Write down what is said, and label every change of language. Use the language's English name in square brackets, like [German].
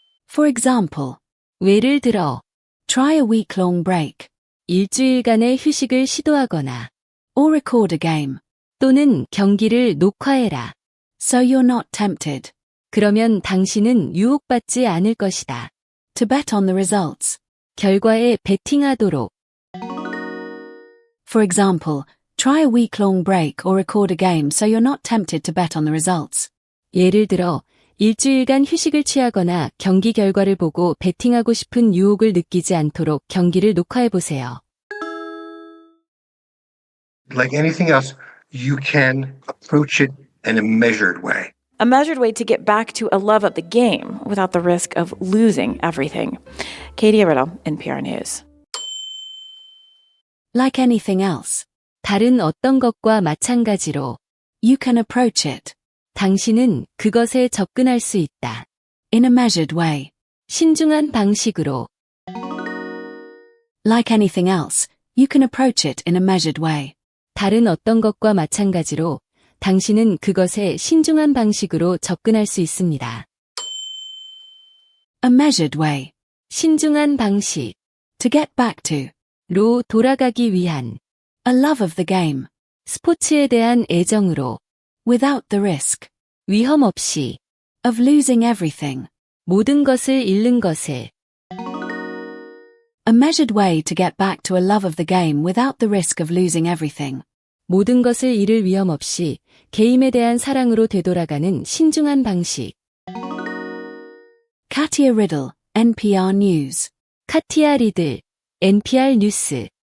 [English] For example. [Korean] 예를 들어. [English] Try a week-long break. [Korean] 일주일간의 휴식을 시도하거나. [English] Or record a game. [Korean] 또는 경기를 녹화해라. [English] So you're not tempted. [Korean] 그러면 당신은 유혹받지 않을 것이다. [English] To bet on the results. [Korean] 결과에 베팅하도록. [English] For example, Try a week-long break or record a game so you're not tempted to bet on the results. [Korean] 예를 들어, 일주일간 휴식을 취하거나 경기 결과를 보고 베팅하고 싶은 유혹을 느끼지 않도록 경기를 녹화해보세요. [English] Like anything else, you can approach it in a measured way. A measured way to get back to a love of the game without the risk of losing everything. Katie Riddle, NPR News. Like anything else. [Korean] 다른 어떤 것과 마찬가지로 [English] You can approach it. [Korean] 당신은 그것에 접근할 수 있다. [English] In a measured way. [Korean] 신중한 방식으로. [English] Like anything else, you can approach it in a measured way. [Korean] 다른 어떤 것과 마찬가지로 당신은 그것에 신중한 방식으로 접근할 수 있습니다. [English] A measured way. [Korean] 신중한 방식. [English] To get back to. [Korean] 로 돌아가기 위한. [English] A love of the game. [Korean] 스포츠에 대한 애정으로. [English] Without the risk. [Korean] 위험 없이. [English] Of losing everything. [Korean] 모든 것을 잃는 것을. [English] A measured way to get back to a love of the game without the risk of losing everything. [Korean] 모든 것을 잃을 위험 없이 게임에 대한 사랑으로 되돌아가는 신중한 방식. [English] Katia Riddle, NPR News. [Korean] 카티아 리들, NPR 뉴스.